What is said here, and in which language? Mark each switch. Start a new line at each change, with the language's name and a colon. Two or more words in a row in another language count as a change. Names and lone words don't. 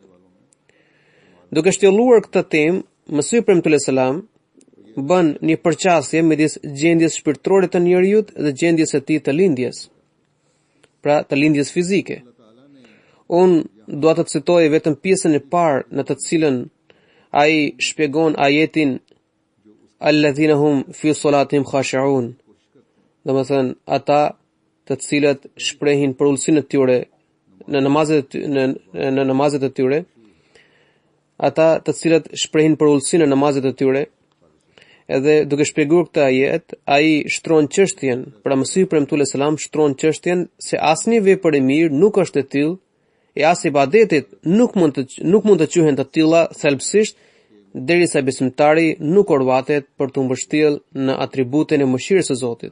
Albanian: Duke shtjelluar këtë temë, Mesih premtues selam bën një përqasje midis gjendjes shpirtërore të njeriut dhe gjendjes së tij të lindjes, pra të lindjes fizike. Unë dua të citoj vetëm pjesën e parë në të cilën ai shpjegon ajetin
Arabic: الذين هم في صلاتهم خاشعون,
Albanian: domethënë ata të cilët shprehin për ulësinë e tyre në namazet e tyre, ata të cilët shprehin për ulësinë në namazet e tyre. Edhe duke shpjeguar këtë ajet, ai shtron çështjen, pra Mesih premtues selam shtron çështjen se asnjë vepër e mirë nuk është e tillë, e as ibadetet nuk mund të quhen të tilla thelbësisht derisa besimtari nuk urvatet për të mbështjellë në atributin e mëshirës së Zotit.